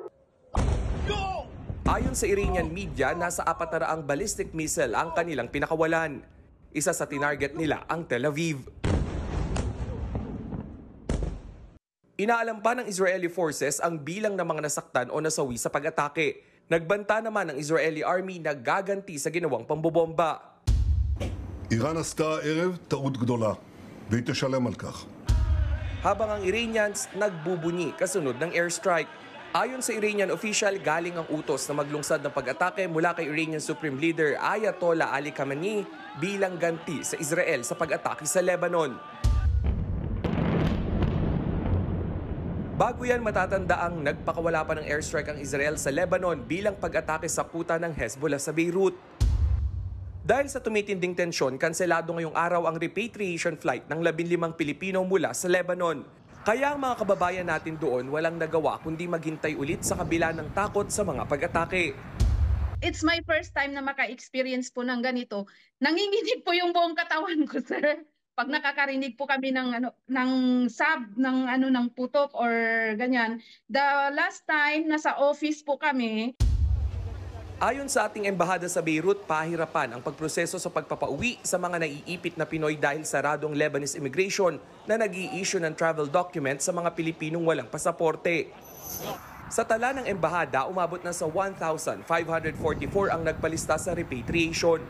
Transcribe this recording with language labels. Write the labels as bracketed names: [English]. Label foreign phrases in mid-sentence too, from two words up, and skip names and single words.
[Filipino] Ayon sa [English] Iranian media, [Filipino] nasa 400 [English] ballistic missile [Filipino] ang kanilang pinakawalan. Isa sa tinarget nila ang Tel Aviv. Inaalam pa ng [English] Israeli forces [Filipino] ang bilang ng mga nasaktan o nasawi sa pag-atake. Nagbanta naman ng [English] Israeli army [Filipino] na gaganti sa ginawang pambobomba. [Hebrew] איראן עשתה הערב טעות גדולה, והיא תשלם על כך. [Filipino] Habang ang Iranians nagbubunyi kasunod ng airstrike. Ayon sa [English] Iranian official, [Filipino] galing ang utos na maglungsad ng pag-atake mula kay Iranian Supreme Leader Ayatollah Ali Khamenei bilang ganti sa Israel sa pag-atake sa Lebanon. Bago yan, matatanda ang nagpakawala pa ng airstrike ang Israel sa Lebanon bilang pag-atake sa kuta ng Hezbollah sa Beirut. Dahil sa tumitinding tensyon, kanselado ngayong araw ang [English] repatriation flight [Filipino] ng 15 Pilipino mula sa Lebanon. Kaya ang mga kababayan natin doon walang nagawa kundi maghintay ulit sa kabila ng takot sa mga pag-atake. [English] It's my first time [Filipino] na maka-experience po ng ganito. Nanginginig po yung buong katawan ko, sir. Pag nakakarinig po kami ng putok or ganyan. [English] The last time [Filipino] nasa office po kami. Ayon sa ating embahada sa Beirut, pahirapan ang pagproseso sa pagpapauwi sa mga naiipit na Pinoy dahil saradong [English] Lebanese immigration [Filipino] na nag-i-issue ng [English] travel document [Filipino] sa mga Pilipinong walang pasaporte. Sa tala ng embahada, umabot na sa 1,544 ang nagpalista sa repatriation.